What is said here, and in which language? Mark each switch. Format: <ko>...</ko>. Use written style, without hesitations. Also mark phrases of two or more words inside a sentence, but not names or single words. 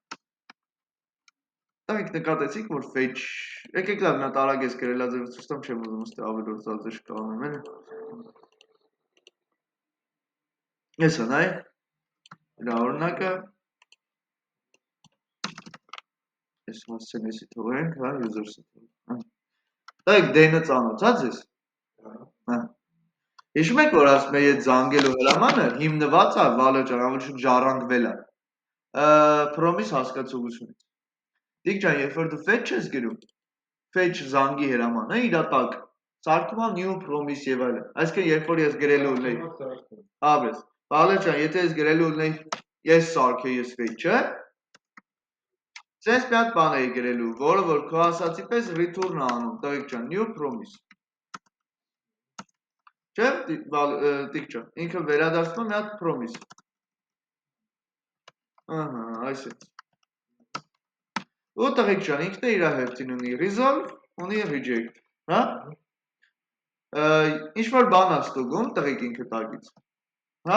<hy>Տղեկ նկատեցիք, որ fetch, եկեք լավ մի հատ արագ ես գրելաձև ցույց տամ, չեմ ուզում ստե ավելի ծածր կանեմ, էլի։ Եսա նայ, իրա օրինակը, ես հասցեն եսի թողենք, հա, user-ը թողենք։ Տղեկ դենը ծանոթացած ես։ Հա, Հիշում եք, որ ասում էի այդ զանգելու հրամանը հիմնված է Վալեր ջան, ավելի շուտ ժառանգվել է promise հասկացողությունից։ Դիք ջան, երբ որ դու fetch ես գրում, fetch զանգի հրամանը իր տակ սարքում է</hy> <en>new promise</en> <hy>եւ այլն։ Այսինքն երբ որ ես գրելու ունեի, հավես, Վալեր ջան, եթե ես գրելու ունեի ես սարքեի ես fetch-ը, Ձեզ մի հատ բան էի գրելու, որը որ քո ասացի պես return է անում, տղեկ ջան,</hy> <en>new promise։</en> <hy>Չէ, տիկ ջան, ինքը վերադարձնում մի հատ promise։ Ահա, այս է։ Ու տղեկ ջան, ինքն է իր հերթին ունի resolve, ունի reject, հա? Ինչ-որ բան է ստուգում, տղեկ ինքը տակից։ Հա?</hy>